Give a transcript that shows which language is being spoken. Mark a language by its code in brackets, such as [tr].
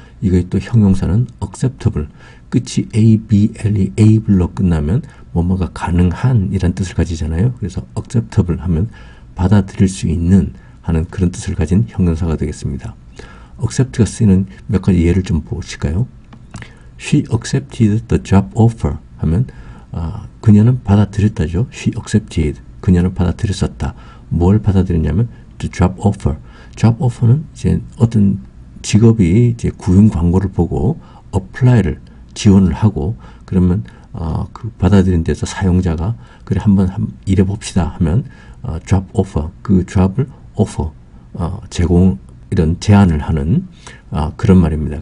[ko] 이거의 또 형용사는 acceptable, 끝이 able이 able로 끝나면 뭐뭐가 가능한 이란 뜻을 가지잖아요. 그래서 acceptable 하면 받아들일 수 있는 하는 그런 뜻을 가진 형용사가 되겠습니다. accept가 쓰이는 몇 가지 예를 좀 보실까요? [en] She accepted the job offer [ko] 하면 그녀는 받아들였다죠. She accepted, 그녀는 받아들였었다. 뭘 받아들였냐면 the job offer. job offer는 이제 어떤 직업이 이제 구인 광고를 보고 apply를 지원을 하고 그러면 그 받아들인 데서 사용자가 그래 한번 일해 봅시다 하면 job offer, 그 job을 offer 제공 이런 제안을 하는 그런 말입니다.